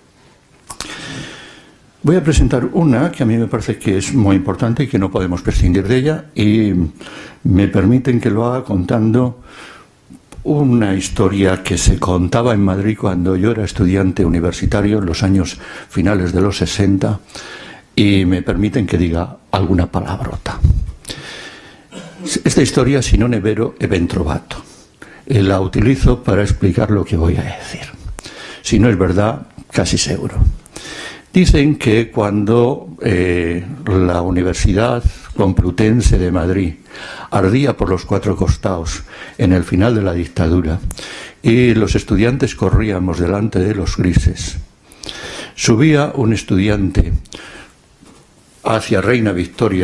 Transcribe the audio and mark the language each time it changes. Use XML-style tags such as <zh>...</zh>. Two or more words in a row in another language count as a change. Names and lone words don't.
<es>Voy a presentar una que a mí me parece que es muy importante y que no podemos prescindir de ella, y me permiten que lo haga contando una historia que se contaba en Madrid cuando yo era estudiante universitario en los años finales de los 60, y me permiten que diga alguna palabrota. Esta historia,</es> <it>si non è vero, è ben trovato.</it> <es>La utilizo para explicar lo que voy a decir. Si no es verdad, casi seguro. Dicen que cuando la Universidad Complutense de Madrid ardía por los cuatro costados en el final de la dictadura y los estudiantes corríamos delante de los grises, subía un estudiante hacia Reina Victoria.</es>